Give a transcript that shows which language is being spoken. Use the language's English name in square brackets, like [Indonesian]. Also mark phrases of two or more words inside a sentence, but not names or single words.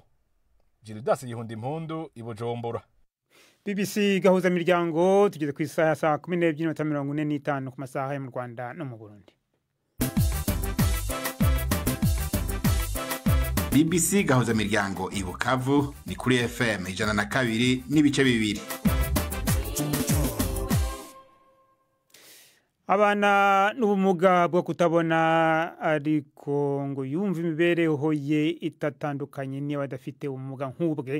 [Kinyarwanda] Gildas Yihunda Impundu, i Bujumbura. BBC gahuza miryango tugeze ku isaha saa 12:45 ku masaha yo mu Rwanda no mu Burundi. BBC gahuza miryango i Bukavu ni kuri FM 102 n'ibice bibiri. Abana n'ubumuga bwo kutabona ariko ngo yumva imibereho ye itatandukanye niba badafite ubumuga nk'ubwe.